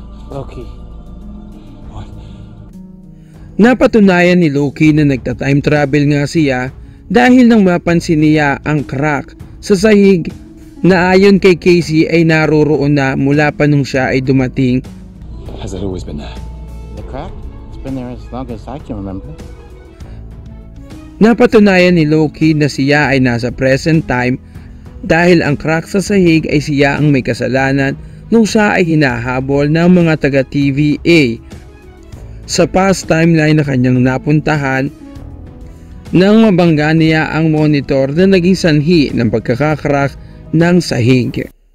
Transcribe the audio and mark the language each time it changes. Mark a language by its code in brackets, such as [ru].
[tl] Loki, Napatunayan ni Loki na nagta-time travel nga siya dahil nang mapansin niya ang crack sa sahig na ayon kay Casey ay naroroon na mula pa nung siya ay dumating. [en] Has it always been there? The crack? It's been there as long as I can remember. [tl] Napatunayan ni Loki na siya ay nasa present time dahil ang crack sa sahig ay siya ang may kasalanan nung siya ay hinahabol ng mga taga TVA sa past timeline na kanyang napuntahan nang mabangga niya ang monitor na naging sanhi ng pagkakakrak ng sahig.